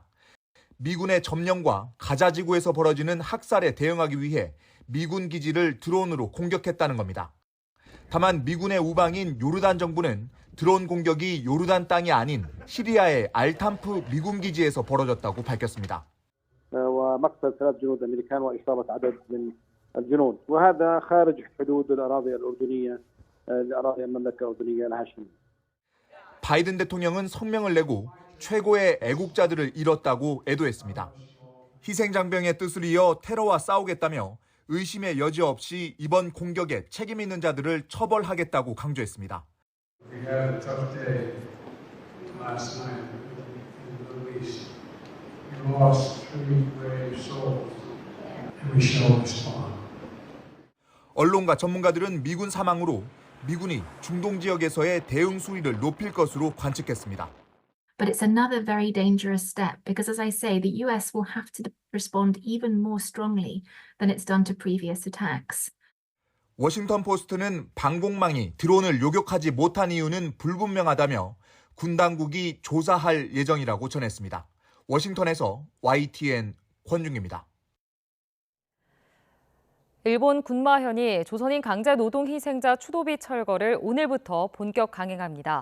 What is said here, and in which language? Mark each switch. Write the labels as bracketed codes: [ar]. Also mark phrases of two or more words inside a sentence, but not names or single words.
[ko] 미군의 점령과 가자 지구에서 벌어지는 학살에 대응하기 위해 미군 기지를 드론으로 공격했다는 겁니다. 다만 미군의 우방인 요르단 정부는 드론 공격이 요르단 땅이 아닌 시리아의 알탐프 미군 기지에서 벌어졌다고 밝혔습니다. [ar] ومقتل 3 جنود أمريكان وإصابة عدد من الجنود وهذا خارج حدود الأراضي الأردنية الأراضي المملكة الأردنية الهاشمية. [ko] 바이든 대통령은 성명을 내고 최고의 애국자들을 잃었다고 애도했습니다. 희생장병의 뜻을 이어 테러와 싸우겠다며 의심의 여지 없이 이번 공격에 책임 있는 자들을 처벌하겠다고 강조했습니다. [en] We had a tough day last night in the Middle East. We lost 3 brave souls, and we shall respond. [ko] 언론과 전문가들은 미군 사망으로 미군이 중동 지역에서의 대응 수위를 높일 것으로 관측했습니다. [en] But it's another very dangerous step because, as I say, the US will have to respond even more strongly than it's done to previous attacks. [ko] 워싱턴 포스트는 방공망이 드론을 요격하지 못한 이유는 불분명하다며 군 당국이 조사할 예정이라고 전했습니다. 워싱턴에서 YTN 권중기입니다. 일본 군마현이 조선인 강제 노동 희생자 추도비 철거를 오늘부터 본격 강행합니다.